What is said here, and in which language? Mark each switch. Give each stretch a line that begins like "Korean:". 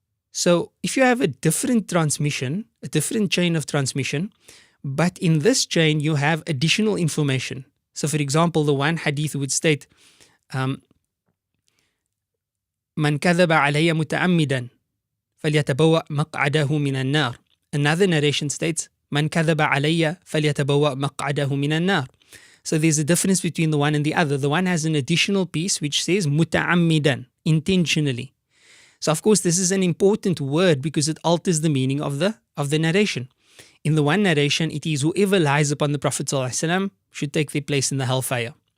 English: So if you have a different transmission, a different chain of transmission, but in this chain you have additional information. So for example, the one hadith would state,
Arabic: من كذب علي متعمدا فليتبوأ مقعده من النار.
English: Another narration states,
Arabic: من كذب علي فليتبوأ مقعده من النار.
English: So there's a difference between the one and the other. The one has an additional piece which says muta'ammidan, intentionally. So of course this is an important word because it alters the meaning of the narration. In the one narration, it is whoever lies upon the Prophet ﷺ should take their place in the hellfire.